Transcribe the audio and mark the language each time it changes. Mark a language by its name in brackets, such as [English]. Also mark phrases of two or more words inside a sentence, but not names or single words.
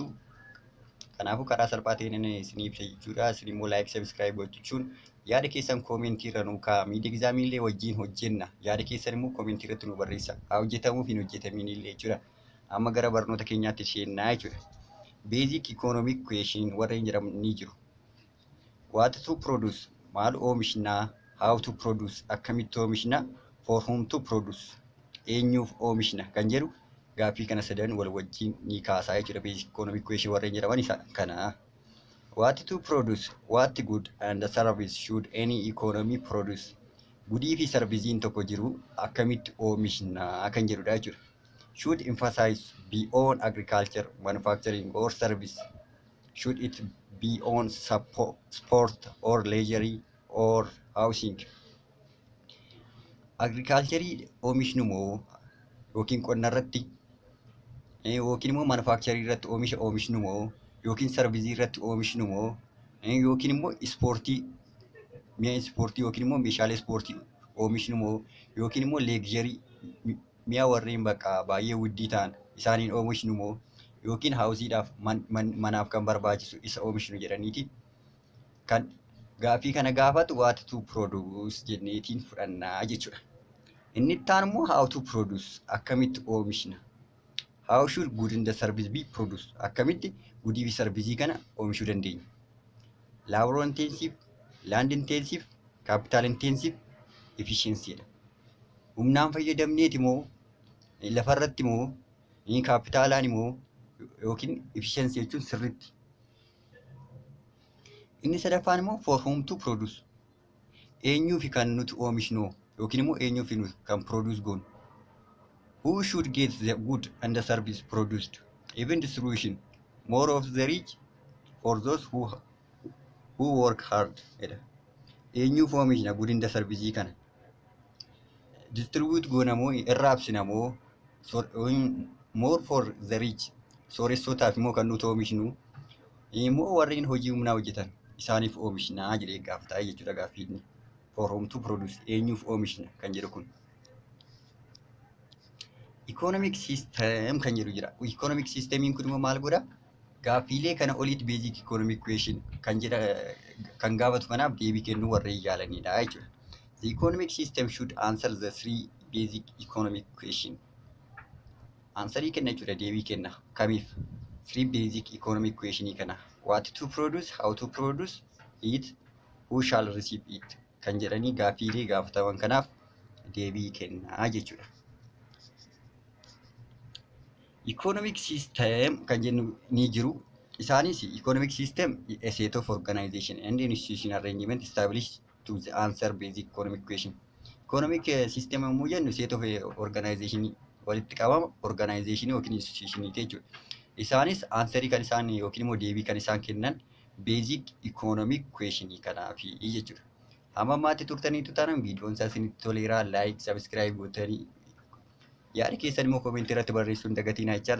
[Oromo] Kanaafuu karaa salphaatiin isinii ibsa jechuudha. Isin immoo [English] like, subscribe [Oromo] gochuun yaada keessan koomentii irra nuu kaa'a. [English] Miid exaamii [Oromo] illee wajjin hojjenna. Yaada keessan immoo koomentii irratti nu barreessa. Haa hojjetamuu fi hin hojjetamiin illee jechuudha. Amma gara barnoota keenyaatti seennaa jechuudha. [English] Basic economic equation [Oromo] warreen jedhamu ni jiru. [English] What to produce, [Oromo] maal oomishna, [English] how to produce, [Oromo] akkamitti oomishna, [English] for whom to produce, [Oromo] eenyuuf oomishna kan jedhu gaaffii kana sadan wal wajjin ni kaasaa jechuudha. [English] Basic economic equation [Oromo] warreen jedhaman isa kana. [English] What to produce, what good and service should any economy produce? [Oromo] Gudii fi sarbiziin tokko jiru akkamitti oomishna kan jedhudha jechuudha. [English] Should emphasize be on agriculture, manufacturing or service? Should it be on sport or leisure or housing? [Oromo] Agriculture oomishnu moo yookiin qonna irratti yookiin immoo manufacturing irratti oomishnu moo yookiin service irratti oomishnu moo yookiin immoo ispoortii mi'a ispoortii yookiin immoo meeshaalee ispoortii oomishnu moo yookiin immoo leisure mi'a warreen bakka baay'ee wuddii ta'an isaaniin oomishnu moo yookiin haawusiidhaaf manaaf kan barbaachisu isa oomishnu jedhaniiti kan gaaffii kana gaafatu [English] what to produce [Oromo] jenneetiin fudhannaa jechuudha. Inni itti aanu immoo [English] how to produce [Oromo] akkamitti oomishna. [English] How should good in the service be produced? [Oromo] Akkamitti gudii fi sarvisii kana oomishuu dandeenya. [English] Labor intensive, land intensive, capital intensive, efficiency dha. [Oromo] Humnaan fayyadamneeti moo lafarratti moo kaapitaalaan moo yookiin efficiency jechuun sirriitti. Inni sadaffaan immoo [English] for whom to produce. [Oromo] Eenyuuf kan nuti oomishnu yookiin immoo eenyuuf nuti kan produce goonu. [English] Who should get the good and the service produced? Even distribution, more of the rich for those who work hard. [Oromo] Eenyuuf oomishna [English] good and the service [Oromo] kana. Distribute goona moo irraabsina moo [English] more for the rich. [Oromo] Sooressotaaf immoo kan nuti oomishnu immoo warreen hojii humnaa hojjetan isaaniif oomishnaa jedhee gaafata jechuudha gaaffiin. [English] For whom to produce, [Oromo] eenyuuf oomishna kan jedhu kun. [English] Economic system [Oromo] kan jedhu jira. [English] Economic systemiin [Oromo] kun immoo maal godha? Gaaffiilee kana olitti [English] basic economic equation [Oromo] kan gaafatu kanaaf deebii kennuu warreen yaalanidha jechuudha. [English] The economic system should answer the three basic economic question. [Oromo] Answerii kenna jechuudha, deebii kenna. Kamiif? [English] Three basic economic question kana. What to produce, how to produce it, who shall receive it [Oromo] kan jedhanii gaaffiilee gaafataman kanaaf deebii kennaa jechuudha. [English] Economic system [Oromo] kan jennu ni jiru. [English] Isaanis economic system a set of organization and institution arrangement established to the answer basic economic question. Economic system [Oromo] immoo jennu [English] set of organization [Oromo] walitti qabama organization yookiin institution jechuudha. Isaanis answerii kan isaan yookiin immoo deebii kan isaan kennan [English] basic economic question [Oromo] kanaafi jechuudha. Hamma ammaatti turtaniitu taanaan viidiyoon isaa isinitti toleera, [English] like, subscribe [Oromo] gootanii yaada keessan immoo koomentii irratti barreessuun dagatiin jechaadha.